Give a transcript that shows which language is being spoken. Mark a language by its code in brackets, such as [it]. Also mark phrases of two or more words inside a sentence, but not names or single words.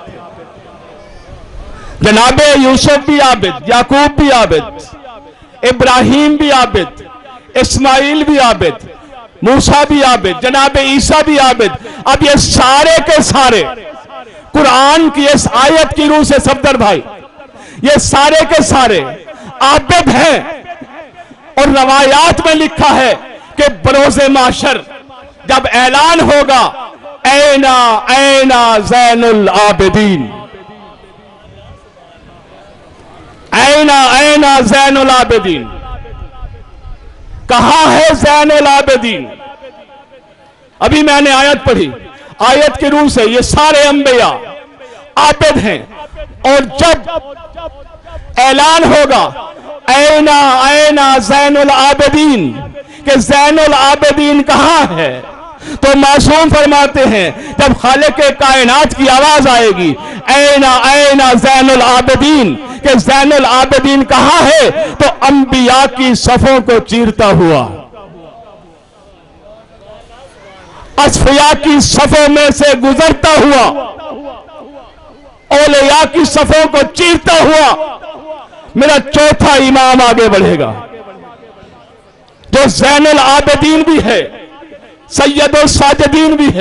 [ur] جناب یوسف بھی عابد، یعقوب بھی عابد، ابراہیم بھی عابد، اسماعیل بھی عابد، موسیٰ بھی عابد، جناب عیسیٰ بھی عابد. اب یہ سارے کے سارے قرآن کی اس آیت کی روح سے صفدر بھائی یہ سارے کے سارے عابد ہیں. اور روایات میں لکھا ہے کہ بروز محشر جب اعلان ہوگا [ar] اینا اینا زین العابدین، اینا اینا زین العابدین، [ur] کہاں ہے زین العابدین؟ ابھی میں نے آیت پڑھی، آیت کے روح سے یہ سارے انبیاء عابد ہیں. اور جب اعلان ہوگا [ar] اینا اینا زین العابدین [ur] کہ زین العابدین کہاں ہے، تو معصوم فرماتے ہیں جب خالق کائنات کی آواز آئے گی [ar] اینا اینا زین العابدین [ur] کہ زین العابدین کہاں ہے، تو انبیاء کی صفوں کو چیرتا ہوا، اصفیاء کی صفوں میں سے گزرتا ہوا، اولیاء کی صفوں کو چیرتا ہوا میرا چوتھا امام آگے بڑھے گا، جو زین العابدین بھی ہے، سید الساجدین بھی ہے۔